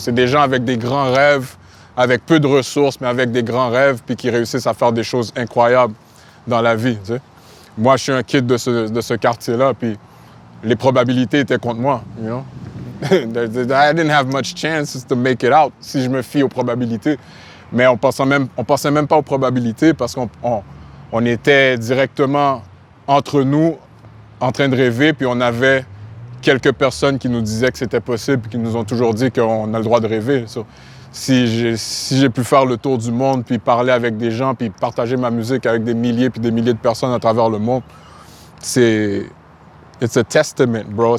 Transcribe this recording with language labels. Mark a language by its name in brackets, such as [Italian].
[French] C'est des gens avec des grands rêves, avec peu de ressources, mais avec des grands rêves, puis qui réussissent à faire des choses incroyables dans la vie, tu sais. Moi, je suis un kid de ce quartier-là, puis les probabilités étaient contre moi, [English] you know. I didn't have much chances to make it out [French] si je me fie aux probabilités. Mais on pensait même pas aux probabilités parce qu'on était directement entre nous, en train de rêver, puis on avait quelques personnes qui nous disaient que c'était possible, puis qui nous ont toujours dit qu'on a le droit de rêver. So, si j'ai pu faire le tour du monde, puis parler avec des gens, puis partager ma musique avec des milliers puis des milliers de personnes à travers le monde, [English] it's a testament, bro.